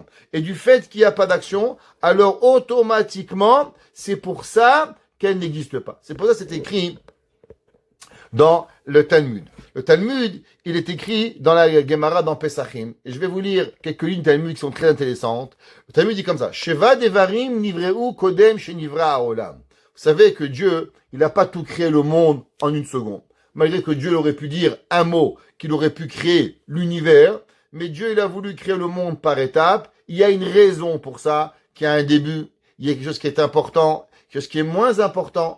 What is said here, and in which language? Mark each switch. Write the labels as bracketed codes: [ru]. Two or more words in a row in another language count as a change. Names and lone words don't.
[fr] Et du fait qu'il n'y a pas d'action, alors automatiquement, c'est pour ça qu'elle n'existe pas. C'est pour ça que c'est écrit dans le Talmud. Le Talmud, il est écrit dans la Gemara dans Pesachim. Et je vais vous lire quelques lignes Talmud qui sont très intéressantes. Le Talmud dit comme ça. [he] שבעה דברים נבראו קודם שנברא העולם. [fr] Vous savez que Dieu, il n'a pas tout créé le monde en une seconde. Malgré que Dieu aurait pu dire un mot, qu'il aurait pu créer l'univers, mais Dieu, il a voulu créer le monde par étapes. Il y a une raison pour ça, qu'il y a un début, il y a quelque chose qui est important, quelque chose qui est moins important.